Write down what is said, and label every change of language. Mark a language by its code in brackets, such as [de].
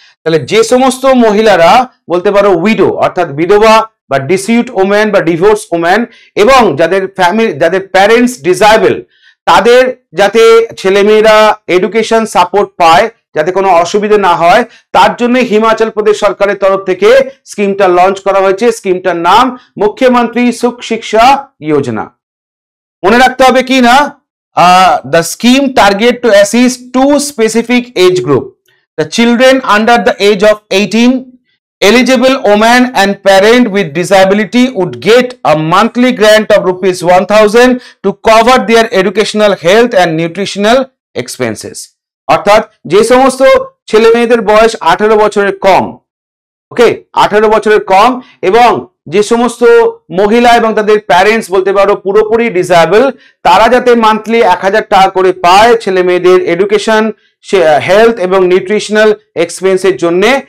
[bn] তাহলে যে সমস্ত মহিলারা বলতে পারো উইডো অর্থাৎ বিধবা বা ডিসিউট ওম্যান বা ডিভোর্স ওম্যান এবং যাদের ফ্যামিলি, যাদের প্যারেন্টস ডিসেবল, তাদের যাতে ছেলেমেয়েরা এডুকেশন সাপোর্ট পায়, যাতে কোনো অসুবিধা না হয়, তার জন্য হিমাচল প্রদেশ সরকারের তরফ থেকে স্কিমটা লঞ্চ করা হয়েছে। স্কিমটার নাম মুখ্যমন্ত্রী সুখ শিক্ষা যোজনা। মনে রাখতে হবে কি না, [en] the scheme target to assist two specific age group: the children under the age of 18. Eligible women and parent with disability would get a monthly grant of ₹1,000 to cover their educational, health and nutritional expenses. [bn] অর্থাৎ যে সমস্ত ছেলে মেয়েদের বয়স 18 বছরের কম, ওকে 18 বছরের কম, এবং যে সমস্ত মহিলা এবং তাদের প্যারেন্টস বলতে পারো পুরোপুরি ডিসেবল, তারা যাতে মান্থলি 1000 টাকা করে পায় ছেলে মেয়েদের এডুকেশন, হেলথ এবং নিউট্রিশনাল এক্সপেন্সের জন্য।